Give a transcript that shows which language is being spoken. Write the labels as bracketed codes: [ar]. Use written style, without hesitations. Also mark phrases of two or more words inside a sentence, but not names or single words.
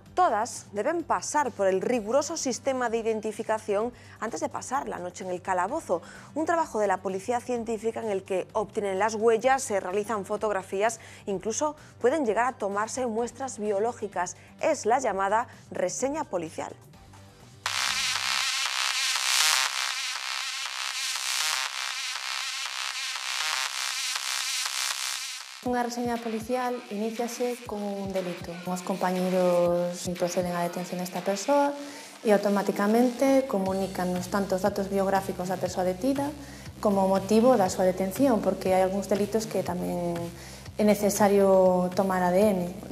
[es] Todas deben pasar por el riguroso sistema de identificación antes de pasar la noche en el calabozo. Un trabajo de la policía científica en el que obtienen las huellas, se realizan fotografías, incluso pueden llegar a tomarse muestras biológicas. Es la llamada reseña policial. [gl] Unha reseña policial iníciase con un delito. Os compañeiros proceden á detención desta persoa e automáticamente comunícanos tanto os datos biográficos da persoa detida como o motivo da súa detención, porque hai algúns delitos que tamén é necesario tomar ADN.